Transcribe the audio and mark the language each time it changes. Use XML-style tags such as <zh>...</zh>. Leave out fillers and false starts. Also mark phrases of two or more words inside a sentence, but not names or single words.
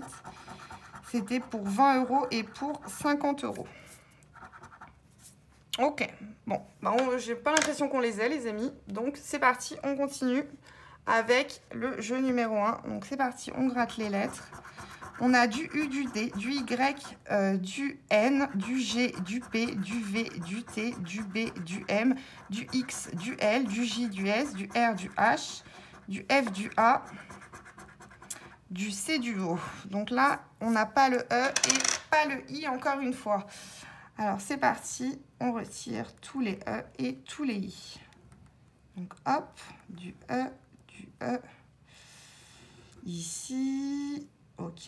<fr>C'était pour 20 € et pour 50 €. Ok, bon, bah j'ai pas l'impression qu'on les ait, les amis. Donc c'est parti, on continue avec le jeu numéro 1. Donc c'est parti, on gratte les lettres. On a du U, du D, du Y, du N, du G, du P, du V, du T, du B, du M, du X, du L, du J, du S, du R, du H, du F, du A, du C, du O. Donc là, on n'a pas le E et pas le I encore une fois. Alors c'est parti, on retire tous les E et tous les I. Donc hop, du E, ici, ok.</fr>